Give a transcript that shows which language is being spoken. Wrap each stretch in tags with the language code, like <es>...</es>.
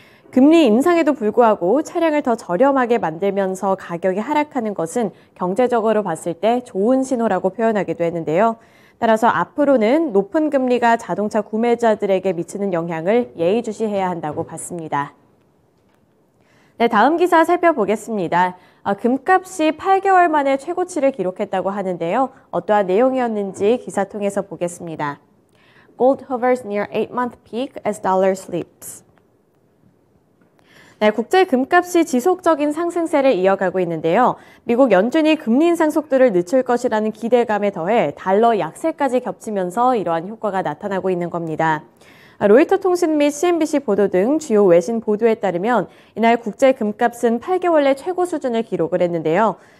<ko>금리 인상에도 불구하고 차량을 더 저렴하게 만들면서 가격이 하락하는 것은 경제적으로 봤을 때 좋은 신호라고 표현하기도 했는데요. 따라서 앞으로는 높은 금리가 자동차 구매자들에게 미치는 영향을 예의주시해야 한다고 봤습니다. 네, 다음 기사 살펴보겠습니다. 금값이 8개월 만에 최고치를 기록했다고 하는데요. 어떠한 내용이었는지 기사 통해서 보겠습니다.</ko> <en>Gold hovers near 8-month peak as dollar sleeps.</en> <ko>네, 국제 금값이 지속적인 상승세를 이어가고 있는데요. 미국 연준이 금리 인상 속도를 늦출 것이라는 기대감에 더해 달러 약세까지 겹치면서 이러한 효과가 나타나고 있는 겁니다. 로이터 통신 및 CNBC 보도 등 주요 외신 보도에 따르면 이날 국제 금값은 8개월 내 최고 수준을 기록을 했는데요.</ko>